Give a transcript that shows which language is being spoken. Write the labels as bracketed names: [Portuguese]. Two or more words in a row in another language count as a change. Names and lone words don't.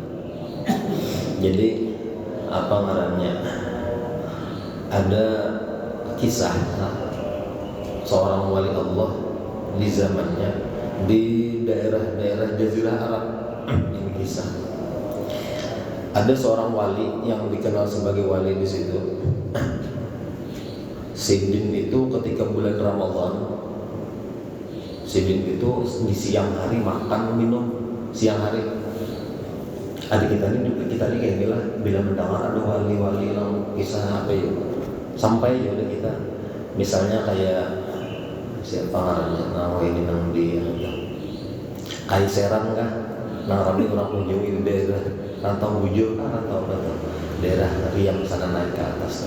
[Banjar] Jadi apa ngarannya, ada kisah seorang wali Allah di zamannya di daerah Jazirah Arab. Ini kisah, ada seorang wali yang dikenal sebagai wali di situ. Sidin itu ketika bulan Ramadan, Sidin itu di siang hari makan minum siang hari. Adik kita ini kayak gila, bila mendengar ada wali-wali yang kisah apa ya, sampai ya udah kita misalnya kayak siapa ngarannya, nama ini nang di Kaiseran kah, nang rame orang ujung itu daerah Rantau Bujo kan, rantau daerah Riam sana naik ke atas kan.